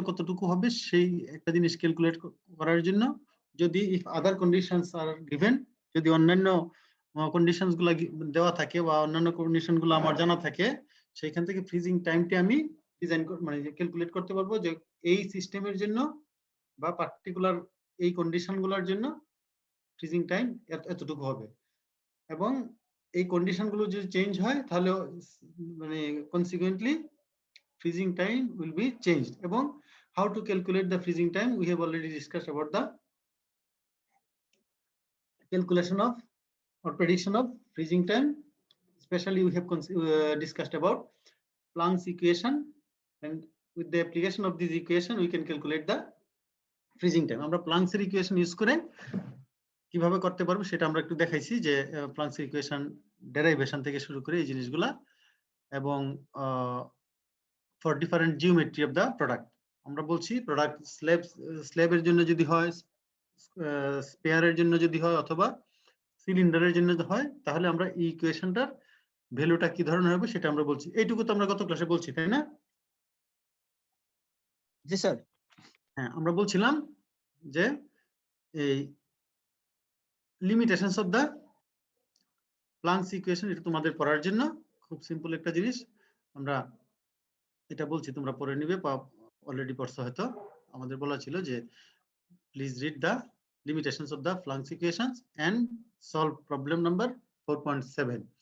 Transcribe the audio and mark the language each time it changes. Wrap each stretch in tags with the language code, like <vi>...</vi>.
<bn>কতটুকু হবে সেই একটা জিনিস ক্যালকুলেট করার জন্য যদি</bn> <en>if other conditions are given,</en> <bn>যদি অন্যান্য কন্ডিশনস গুলা দেওয়া থাকে বা অন্যান্য কন্ডিশন গুলো আমার জানা থাকে, সেইখান থেকে ফ্রিজিং টাইমটি আমি ডিজাইন মানে ক্যালকুলেট করতে পারবো যে এই সিস্টেমের জন্য বা পার্টিকুলার এই কন্ডিশন গুলোর জন্য ফ্রিজিং টাইম এতটুকু হবে। এবং এই কন্ডিশন গুলো যদি চেঞ্জ হয় তাহলে মানে consequently</bn> <en>freezing time will be changed.</en> <bn>এবং</bn> <en>how to calculate the freezing time, we have already discussed about the calculation of or prediction of freezing time. Especially we have discussed about Planck's equation, and with the application of this equation we can calculate the freezing time.</en> <bn>আমরা Planck's equation use করে কিভাবে করতে পারবো সেটা আমরা একটু দেখাইছি, যে Planck's equation ডেরাইভেশন থেকে শুরু করে এই জিনিসগুলা, এবং</bn> <en>for different geometry of the product</en> <bn>আমরা বলছি প্রোডাক্ট স্ল্যাবের জন্য যদি হয়, স্পেয়ারের জন্য যদি হয়, অথবা সিলিন্ডারের জন্য যদি হয়, তাহলে আমরা এই ইকুয়েশনটার ভ্যালুটা কি ধরনের হবে সেটা আমরা বলছি। এইটুকু তো আমরা গত ক্লাসে বলছি, তাই না? জি স্যার। হ্যাঁ, আমরা বলছিলাম যে এই limitations of the planks equation, এটা তোমাদের পড়ার জন্য খুব সিম্পল একটা জিনিস। আমরা এটা বলছি, তোমরা পড়ে নিবে বা অলরেডি পড়ছো হয়তো। আমাদের বলা ছিল যে</bn> <en>please read the limitations of the Planck's equations and solve problem number 4.7.</en>